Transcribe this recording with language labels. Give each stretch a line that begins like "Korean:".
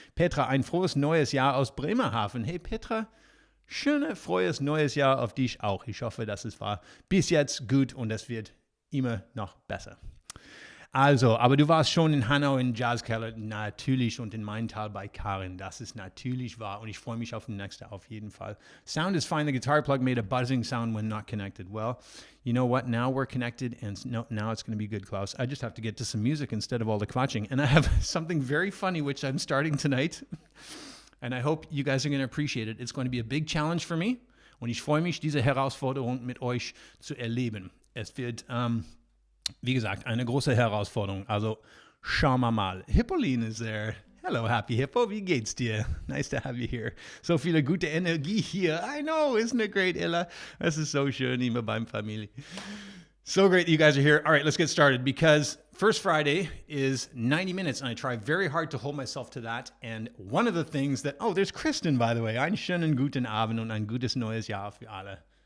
German: Petra, ein frohes neues Jahr aus Bremerhaven. Hey, Petra, frohes neues Jahr auf dich auch. Ich hoffe, dass es war bis jetzt gut und es wird immer noch besser. Also, aber du warst schon in Hanau in Jazzkeller, natürlich, und in Maintal bei Karin. Das ist natürlich wahr und ich freue mich auf den nächsten auf jeden Fall.
English: Sound is fine. The guitar plug made a buzzing sound when not connected. Well, you know what? Now we're connected and now it's going to be good, Klaus. I just have to get to some music instead of all the quatsching. And I have something very funny which I'm starting tonight. And I hope you guys are going to appreciate it. It's going to be a big challenge for me.
German: Und ich freue mich, diese Herausforderung mit euch zu erleben. Es wird... wie gesagt, eine große Herausforderung. Also, schauen wir mal.
English: Hippoline is there. Hello, Happy Hippo.
German: Wie geht's dir?
English: Nice to have you here.
German: So viele gute Energie hier.
English: I know, isn't it great, Ella?
German: Das ist so schön, immer beim Familie.
English: So great that you guys are here. All right, let's get started because First Friday is 90 minutes, and I try very hard to hold myself to that. And one of the things that... Oh, there's Kristen, by the way.
German: Einen schönen guten Abend und ein gutes neues Jahr für alle.